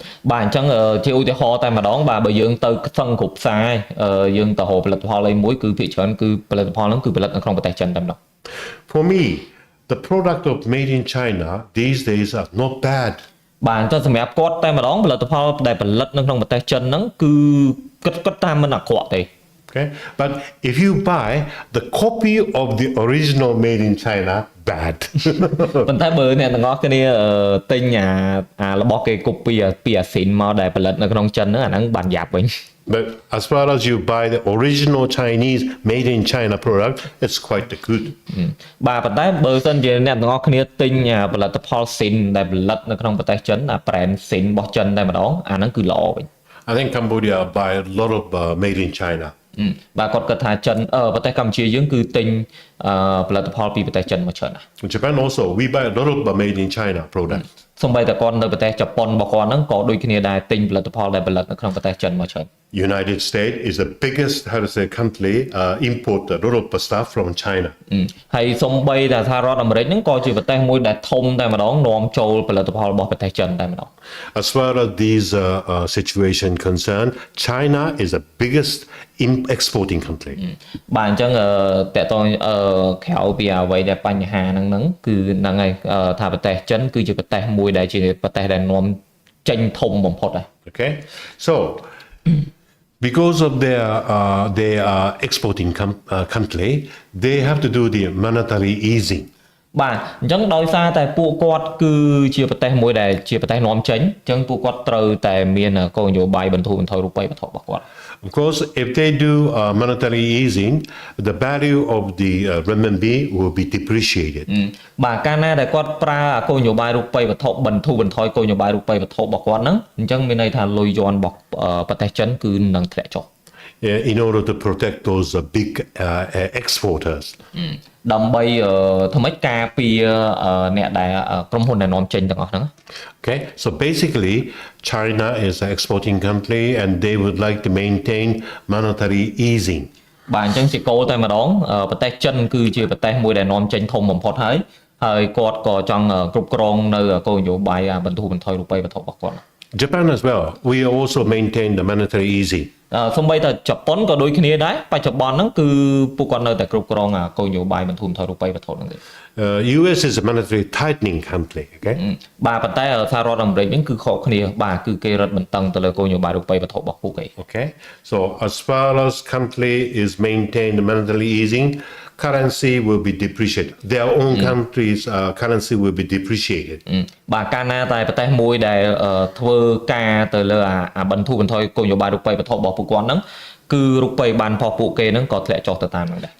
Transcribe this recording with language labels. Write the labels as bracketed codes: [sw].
[km] បាទអញ្ចឹងជាឧទាហរណ៍តែម្ដងបាទបើយើងទៅសឹងគ្រប់ផ្សារយើងទៅរកផលិតផលអីមួយគឺភាគច្រើនគឺផលិតផលហ្នឹងគឺផលិតនៅក្នុងប្រទេសចិនតែម្ដង [en] For me, the product of made in China these days are not bad. [km] បាទអញ្ចឹងសម្រាប់គាត់តែម្ដងផលិតផលដែលផលិតនៅក្នុងប្រទេសចិនហ្នឹងគឺគិតតាមមិនអាក្រក់ទេ [en] Okay, but if you buy the copy of the original made in China, bad. [km] ប៉ុន្តែបើអ្នកទាំងអស់គ្នាទិញអារបស់គេ copy ពីអាស៊ីនមកដែលផលិតនៅក្នុងចិនហ្នឹងអាហ្នឹងបានយ៉ាប់វិញ [en] But as far as you buy the original Chinese made in China product, it's quite good. [km] បាទប៉ុន្តែបើសិនជាអ្នកទាំងអស់គ្នាទិញផលិតផលស៊ីនដែលផលិតនៅក្នុងប្រទេសចិនអា brand ស៊ីនរបស់ចិនតែម្ដងអាហ្នឹងគឺល្អវិញ [en] I think Cambodia buy a lot of made in China. [km] បាទគាត់គិតថាចិនប្រទេសកម្ពុជាយើងគឺទិញផលិតផលពីប្រទេសចិនមកច្រើនណាស់ [en] Japan also, we buy a lot of made in China products. [km] សូម្បីតែគាត់នៅប្រទេសជប៉ុនរបស់គាត់ហ្នឹងក៏ដូចគ្នាដែរទិញផលិតផលដែលផលិតនៅក្នុងប្រទេសចិនមកច្រើន [en] United States is the biggest, country import a lot of stuff from China. [km] ហើយសូម្បីតែសហរដ្ឋអាមេរិកហ្នឹងក៏ជាប្រទេសមួយដែលធំតែម្ដងនាំចូលផលិតផលរបស់ប្រទេសចិនតែម្ដង [en] As far as these situation concerned, China is the biggest exporting country. [km] បាទអញ្ចឹងតើតើក្រៅពីអ្វីដែលបញ្ហាហ្នឹងគឺហ្នឹងហើយថាប្រទេសចិនគឺជាប្រទេសមួយដែលជាប្រទេសដែលនាំចេញធំបំផុតដែរ [en] Okay, so because of their exporting country, they have to do the monetary easing. [km] បាទអញ្ចឹងដោយសារតែពួកគាត់គឺជាប្រទេសមួយដែលជាប្រទេសនាំចេញអញ្ចឹងពួកគាត់ត្រូវតែមានគោលនយោបាយបន្ធូរបន្ថយរូបិយវត្ថុរបស់គាត់ [en] Of course, if they do monetary easing, the value of the renminbi will be depreciated. [km] បាទកាលណាដែលគាត់ប្រើគោលនយោបាយរូបិយវត្ថុបន្ធូរបន្ថយគោលនយោបាយរូបិយវត្ថុរបស់គាត់ហ្នឹងអញ្ចឹងមានន័យថាលុយយន់របស់ប្រទេសចិនគឺនឹងធ្លាក់ចុះ [en] In order to protect those big exporters. [km] ដើម្បីធ្វើម៉េចការពារអ្នកដែលក្រុមហ៊ុនដែលនាំចេញទាំងអស់ហ្នឹង [en] Okay, so basically China is an exporting country and they would like to maintain monetary easing. [km] បាទអញ្ចឹងជាគោលតែម្ដងប្រទេសចិនគឺជាប្រទេសមួយដែលនាំចេញធំបំផុតហើយគាត់ក៏ចង់គ្រប់គ្រងនៅគោលនយោបាយបន្ធូរបន្ថយរូបិយវត្ថុរបស់គាត់ [en] Japan as well, we also maintain the monetary easing. [km] សូម្បីតែជប៉ុនក៏ដូចគ្នាដែរបច្ចុប្បន្នហ្នឹងគឺពួកគាត់នៅតែគ្រប់គ្រងគោលនយោបាយបន្ធូរបន្ថយរូបិយវត្ថុហ្នឹងទេ [en] US is a monetary tightening country, okay? [km] បាទប៉ុន្តែសហរដ្ឋអាមេរិកហ្នឹងគឺខុសគ្នាបាទគឺគេរឹតបន្តឹងទៅលើគោលនយោបាយរូបិយវត្ថុរបស់ពួកគេ [en] Okay, so as far as country is maintained the monetary easing, currency will be depreciated. Their own country's currency will be depreciated. [km] បាទកាលណាតែប្រទេសមួយដែលធ្វើការទៅលើអាបន្ធូរបន្ថយគោលនយោបាយរូបិយវត្ថុរបស់ពួកគាត់ហ្នឹងគឺរូបិយប័ណ្ណរបស់ពួកគេហ្នឹងក៏ធ្លាក់ចុះទៅតាមហ្នឹងដែរ